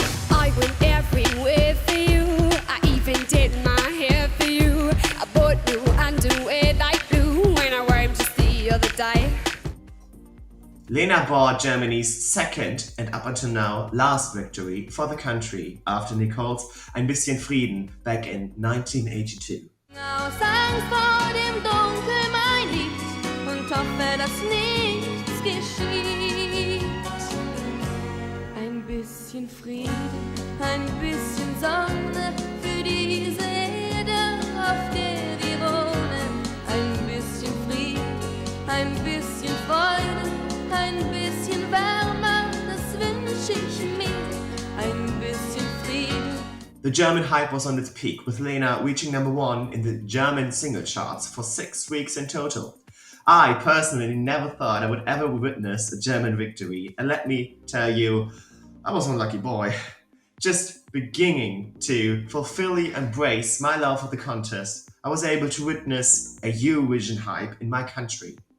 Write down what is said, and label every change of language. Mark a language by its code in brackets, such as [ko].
[en] I went everywhere for you. I even did my hair for you. I bought new underwear like blue when I wore them just the other day. Lena bought Germany's second and up until now last victory for the country after Nicole's Ein bisschen Frieden back in 1982. [de] Aus Angst vor dem Dunkel mein Lied und hoffe, dass nichts geschieht. Ein bisschen Frieden, ein bisschen Sonne für diese Erde, auf der wir wohnen. Ein bisschen Frieden, ein bisschen Freude, ein bisschen Wärme, das wünsche ich mir. Ein bisschen Frieden. [en] The German hype was on its peak, with Lena reaching #1 in the German single charts for 6 weeks in total. I personally never thought I would ever witness a German victory, and let me tell you, I was one lucky boy. Just beginning to fully embrace my love for the contest, I was able to witness a Eurovision hype in my country.